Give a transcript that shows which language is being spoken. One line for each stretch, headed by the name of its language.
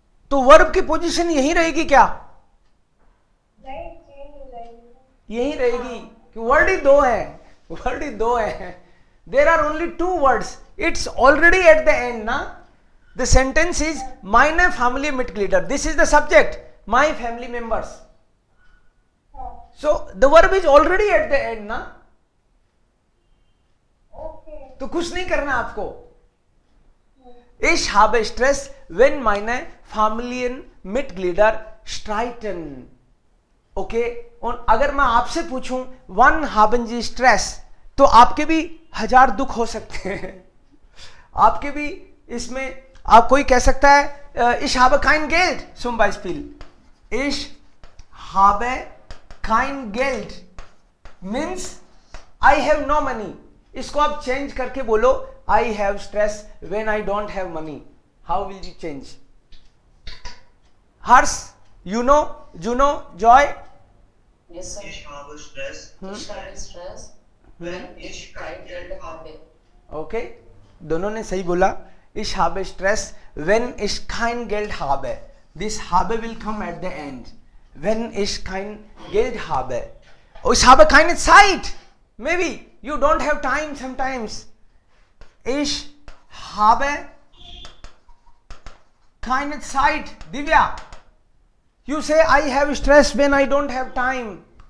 Hindi: तो वर्ब की पोजीशन यही रहेगी क्या? नहीं चेंज हो जाएगी. यही रहेगी कि वर्ड ही दो है.
English: There are only two words. It's already at the end, na? The sentence is
German: meine Familienmitglieder.
English: This is the subject. My family members.
Hindi: हाँ.
English: So the verb is already at the end, na? Okay.
Hindi: तो कुछ नहीं करना आपको.
German: Ich habe Stress, wenn meine Familienmitglieder streiten.
English: Okay?
Hindi: और अगर मैं आपसे पूछूं
German: wann haben Sie Stress,
Hindi: तो आपके भी 1000 दुख हो सकते हैं. आपके भी इसमें आप कोई कह सकता है
German: ich habe kein Geld zum Beispiel. Ich habe kein Geld
English: means I have no money.
Hindi: इसको आप चेंज करके बोलो
English: I have stress when I don't have money. How will you change? Hers, you know, Juno, Joy. Yes, sir.
German: Ich habe Stress, Ich habe Stress, wenn ich kein Geld habe.
Hindi: Okay, दोनों ने सही बोला.
German: Ich habe Stress when ich kein Geld habe.
English: This habe will come at the end. When
German: ich kein Geld habe. Ich habe keine Zeit.
English: Maybe you don't have time sometimes.
German: Ich habe keine Zeit.
English: Divya, you say I have stress when I don't have time.